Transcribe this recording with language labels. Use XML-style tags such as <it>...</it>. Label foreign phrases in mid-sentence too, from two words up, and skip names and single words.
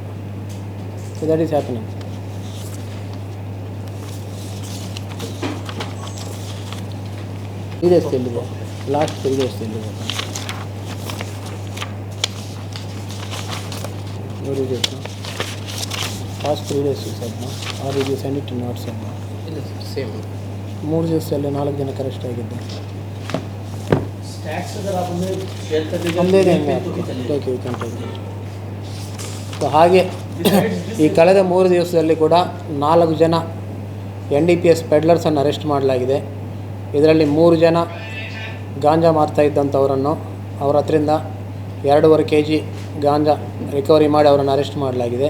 <en>So that is happening. Last 3 days. What is it now? Past 3 days you said, no? Or did you send it in WhatsApp? Same.</en> <kn>3 ದಿವಸದಲ್ಲಿ 4 ಜನ ಅರೆಸ್ಟ್ ಆಗಿದ್ದು.</kn> <hi>स्टैट्स अगर आप हमें शेयर कर दीजिए, हम दे देंगे आपको.</hi> <kn>ಸೊ ಹಾಗೆ ಈ ಕಳೆದ 3 ದಿವಸದಲ್ಲಿ ಕೂಡ 4 ಜನ NDPS ಪೆಡ್ಲರ್ಸನ್ನು ಅರೆಸ್ಟ್ ಮಾಡಲಾಗಿದೆ. ಇದರಲ್ಲಿ 3 ಜನ ಗಾಂಜಾ ಮಾರ್ತಾ ಇದ್ದಂಥವರನ್ನು ಅವರ ಹತ್ರದಿಂದ 2.5 kg ಗಾಂಜಾ ರಿಕವರಿ ಮಾಡಿ ಅವರನ್ನು ಅರೆಸ್ಟ್ ಮಾಡಲಾಗಿದೆ.</kn>